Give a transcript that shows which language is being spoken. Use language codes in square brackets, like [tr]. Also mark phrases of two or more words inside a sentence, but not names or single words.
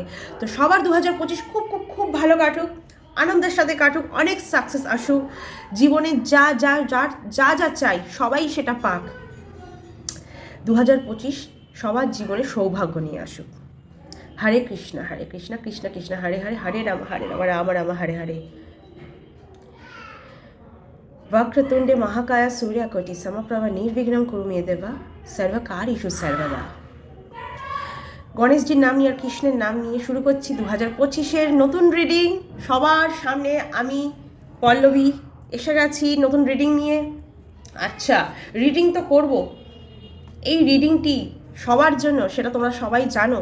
[bn] তো সবার 2025 খুব ভালো কাটুক, আনন্দের সাথে কাটুক, অনেক সাকসেস আসুক জীবনে। যা চাই সবাই সেটা পাক। 2025 সবার জীবনে সৌভাগ্য নিয়ে আসুক। [sa] হরে কৃষ্ণ কৃষ্ণ কৃষ্ণ হরে হরে, হরে রাম রাম রাম হরে হরে। वक्रतुंडे महाकाय सूर्यकोटि समप्रभ निर्विघ्नं कुरु मे देवा सर्वकार्येषु सर्वदा। [bn] গণেশজির নাম নিয়ে আর কৃষ্ণের নাম নিয়ে শুরু করছি 2025-এর নতুন রিডিং। সবার সামনে আমি পল্লবী এসে গেছি নতুন রিডিং নিয়ে। আচ্ছা, রিডিং তো করব, এই রিডিংটি সবার জন্য, সেটা তোমরা সবাই জানো।